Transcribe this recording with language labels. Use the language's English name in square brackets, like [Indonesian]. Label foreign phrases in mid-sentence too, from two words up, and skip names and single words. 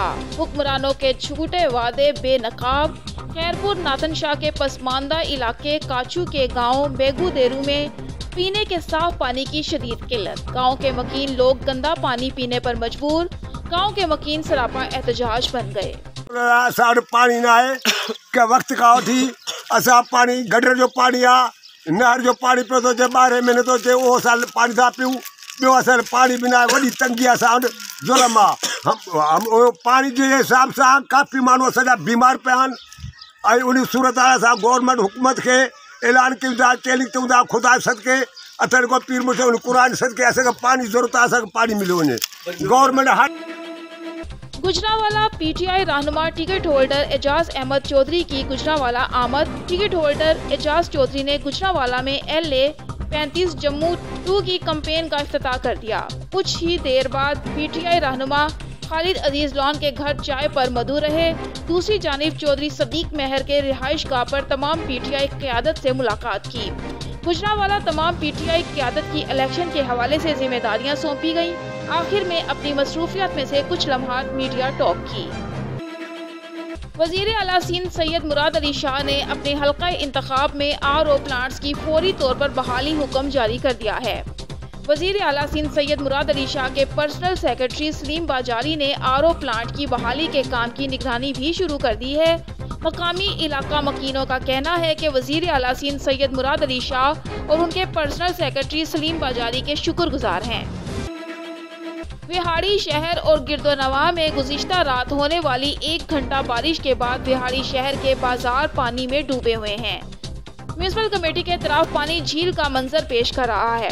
[Urdu] حکمرانوں کے جھوٹے وعدے بے نقاب۔ خیرپور ناتھن شاہ کے پسماندہ علاقے کاچھو کے گاؤں بیگو دیرو میں پینے کے صاف پانی کی شدید قلت. گاؤں کے مکین لوگ گندا پانی پینے پر مجبور۔ گاؤں کے مکین سراپا احتجاج بن گئے. [Sindhi] पानी ना है क्या वक्त का थी असा पानी गटर जो पानी आ नहर जो पानी पियो थो अचे 12 महीने थो अचे, उहो साल पानी था पियूं। ॿियो असां पानी बिना वॾी तंगी आहे, असां वटि ज़ुल्म आहे। पानी जे हिसाब सां काफ़ी माण्हू असांजा बीमार पिया आहिनि ऐं उन सूरत आहे असां गवर्नमेंट हुकूमत खे ऐलान कयूं था, चैलेंज कयूं था, खुदा सदके अथनि को पीर मुर्शिद क़ुरान सदके असांखे पानी ज़रूरत आहे, असांखे पानी मिली वञे। गवर्नमेंट [Urdu] گوجرانوالہ PTI رہنما ٹکٹ ہولڈر اعجاز احمد چوہدری کی گوجرانوالہ آمد. ٹکٹ ہولڈر اعجاز چوہدری نے گوجرانوالہ میں LA 35 جموں 2 کی کیمپین کا افتتاح کر دیا. کچھ ہی دیر بعد PTI رہنما خالد عزیز لان کے گھر چائے پر مدعو رہے. دوسری جانب چوہدری صدیق مہر کے رہائش گاہ پر تمام PTI قیادت سے ملاقات کی. گوجرانوالہ تمام PTI قیادت کی الیکشن کے حوالے سے ذمہ داریاں سونپی گئی. آخر میں اپنی مصروفیت میں سے کچھ لمحات میڈیا ٹاک کی. وزیر اعلیٰ سندھ سید مراد علی شاہ نے اپنے حلقہ انتخاب میں RO پلانٹس کی فوری طور پر بحالی حکم جاری کر دیا ہے. وزیر اعلیٰ سندھ سید مراد علی شاہ کے پرسنل سیکریٹری سلیم بازاری نے RO پلانٹ کی بحالی کے کام کی نگرانی بھی شروع کر دی ہے. مقامی علاقہ مکینوں کا کہنا ہے کہ وزیر اعلیٰ سندھ سید مراد علی شاہ اور ان کے پرسنل سیکریٹری سلیم بازاری کے شکرگزار ہیں. وہاڑی شہر اور گرد و نواح میں گزشتہ رات ہونے والی 1 گھنٹہ بارش کے بعد وہاڑی شہر کے بازار پانی میں ڈوبے ہوئے ہیں. میونسپل کمیٹی کے طرف پانی جھیل کا منظر پیش کر رہا ہے.